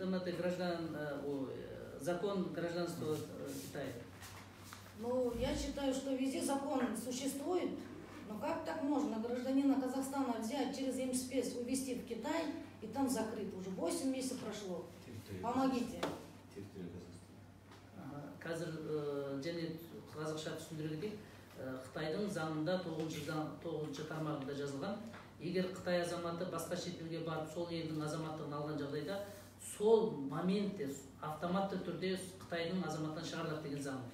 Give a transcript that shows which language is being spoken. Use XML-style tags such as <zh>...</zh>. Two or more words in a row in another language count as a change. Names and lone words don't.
<ru>Там это закон гражданства Китая. Ну, я считаю, что везде закон существует, но как так можно гражданина Казахстана взять через МСПС, увезти в Китай и там закрыть? Уже 8 месяцев прошло. Помогите.</ru> <kk>Қазір және қазақша түсіндіре кетейік, Қытайдың заңында 9 тармағында жазылған, егер Қытай азаматы басқа шет елге барып, сол елдің азаматтығын алған жағдайда, сол моментте автоматты түрде Қытайдың азаматтан шығарылады деген заң.</kk>